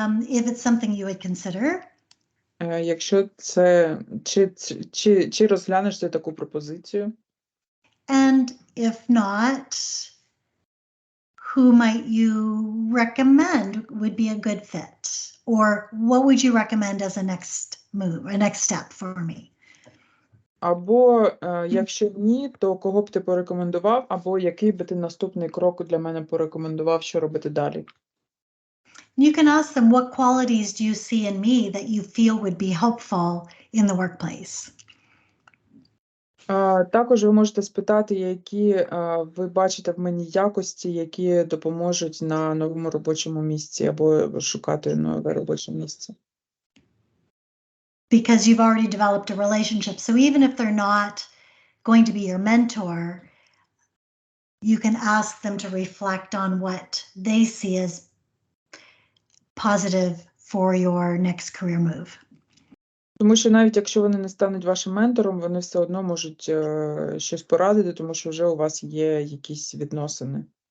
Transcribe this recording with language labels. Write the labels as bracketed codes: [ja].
[en] If it's something you would consider. [uk] Якщо це, чи розглянеш ти таку пропозицію? [en] And if not, who might you recommend would be a good fit? Or what would you recommend as a next step for me? [uk] Або, якщо ні, то кого б ти порекомендував, або який би ти наступний крок для мене порекомендував, що робити далі? [en] You can ask them, what qualities do you see in me that you feel would be helpful in the workplace? [uk] Також ви можете спитати, які ви бачите в мені якості, які допоможуть на новому робочому місці, або шукати нове робоче місце. [en] Because you've already developed a relationship. So even if they're not going to be your mentor, you can ask them to reflect on what they see as positive for your next career move. [uk] Тому що навіть якщо вони не стануть вашим ментором, вони все одно можуть щось порадити, тому що вже у вас є якісь відносини.